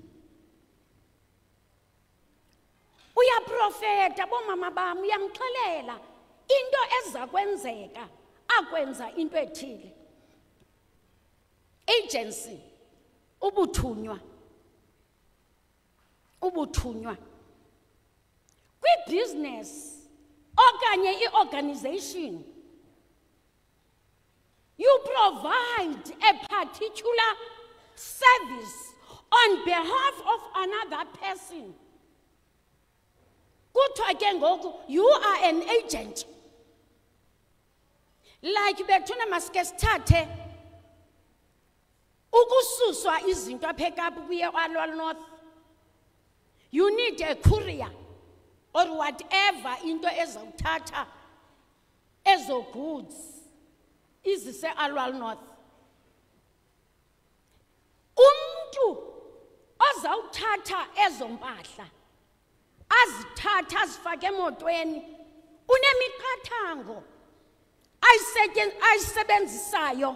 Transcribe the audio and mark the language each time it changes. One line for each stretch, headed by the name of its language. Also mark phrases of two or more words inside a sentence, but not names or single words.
Xhosa: Uyaprofeta bomama bam, uyamxelela into eza kwenzeka, akwenza into ethile. Agency, ubuthunywa. Kwi-business okanye i-organization,
English: you provide a particular service on behalf of another person.
Xhosa: Kuthiwa ke ngoku,
English: you are an agent.
Xhosa: Like bethuna masike sithathe ukususwa izinto apha eKapa kuye eAlwal North.
English: You need a courier or whatever
Xhosa: into ezawuthatha ezo goods izise eAlwal North. Umuntu ozawuthatha ezo mpahla azithatha azifake emotweni unemiqathango ayisebenzisayo.